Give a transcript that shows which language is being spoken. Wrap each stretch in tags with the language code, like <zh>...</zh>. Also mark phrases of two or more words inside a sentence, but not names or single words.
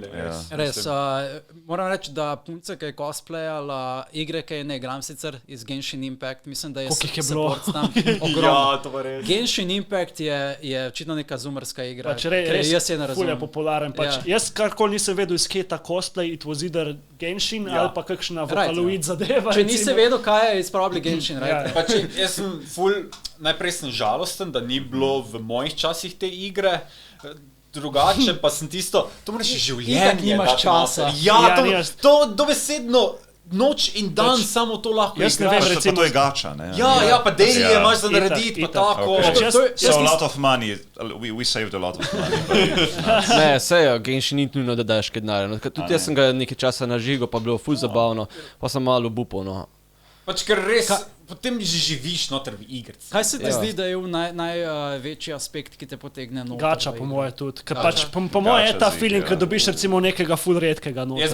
<sl>Res, moram reči, da punce, ki je cosplayala igre, ki je ne igram sicer iz Genshin Impact, mislim, da je support tam ogromno. Ja, to pa res. Genshin Impact je očitno neka zoomerska igra. Res jaz je ne razumem. Ful je popularen. Jaz karkoli nisem vedel iz kje ta cosplay,</sl> <en>it was either</en> <sl>Genshin ali pa kakšna Vocaloid zadeva. Če nisi vedel, kaj je,</sl> <en>it's probably Genshin, right?</en> <sl>Jaz sem najprej sem žalosten, da ni bilo v mojih časih te igre. Drugače pa sem tisto, to moraš življenje. Nimaš časa. Ja, to dobesedno noč in dan samo to lahko igraš. Jaz ne vem, recimo, to je gača, ne? Ja, pa daily imaš za narediti, pa tako.</sl> <en>So a lot of money, we saved a lot of money.</en> <sl>Ne, sej, Genshin ni nujno, da daš kaj denarja. Tudi jaz sem ga nekaj časa nažigal, pa bilo ful zabavno, pa sem malo obupal, no. Pač ker res, potem že živiš noter v igrci. Kaj se ti zdi, da je največji aspekt, ki te potegne noter? Gača po moje tudi. Ker pač po moje je ta feeling, ko dobiš recimo nekega ful redkega noter.</sl>